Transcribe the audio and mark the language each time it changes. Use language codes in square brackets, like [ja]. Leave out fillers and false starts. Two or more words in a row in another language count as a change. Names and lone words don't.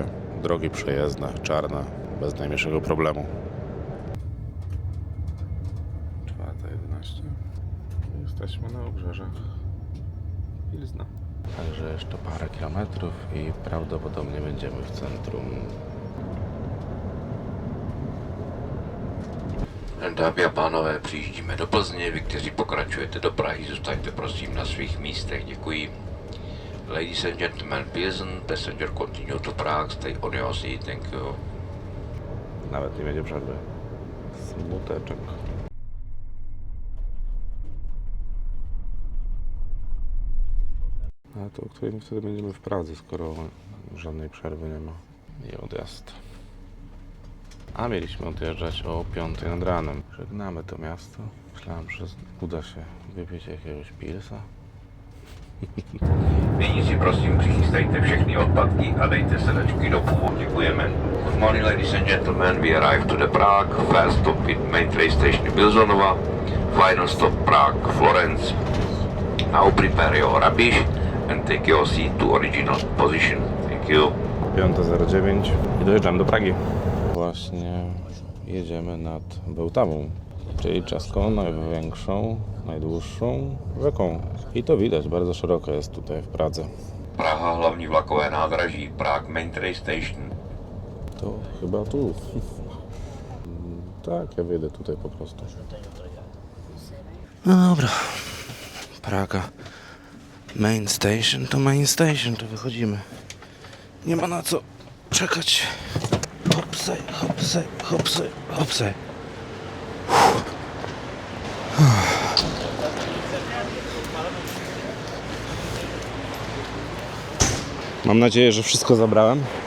[pl] Drogi przejezdne, czarne, bez najmniejszego problemu. 4:11. Jesteśmy na obrzeżach Pilzna. Także jeszcze parę kilometrów i prawdopodobnie będziemy w centrum. [cs] Dámy a pánové, přijíždíme do Plzně. Vy, kteří pokračujete do Prahy, zůstaňte prosím na svých místech. Děkuji. [en] Ladies and gentlemen, Pilsen, passenger continue to Prague, stay on your seat, thank you. [pl] Nawet nie będzie przerwy. Smuteczek. A to o którym wtedy będziemy w Pradze, skoro żadnej przerwy nie ma. I odjazd. A mieliśmy odjeżdżać o 5 nad ranem. Żegnamy to miasto. Myślałem, że uda się wypić jakiegoś pilsa. [cs] Nyní si prosím přichystajte všechny odpadky a dejte sedačky do původu. Děkujeme. [en] Good morning, ladies and gentlemen. We arrived to the Prague. First stop in main train station Bilzonova. Final stop Prague, Florence. Now prepare your rubbish and take your seat to original position. Thank you. [pl] 5:09 i dojeżdżamy do Pragi. Właśnie jedziemy nad Bełtawą, czyli czeską największą, najdłuższą rzeką. I to widać, bardzo szeroko jest tutaj w Pradze. [cs] Praha, hlavní vlakové nádraží, [en] Prague Main Train Station. [pl] To chyba tu. Tak, ja wyjdę tutaj po prostu. No dobra. Praga. [en] Main station to main station, [pl] to wychodzimy. Nie ma na co czekać. Hopsaj, hopsaj, hopsaj, hopsaj. Mam nadzieję, że wszystko zabrałem.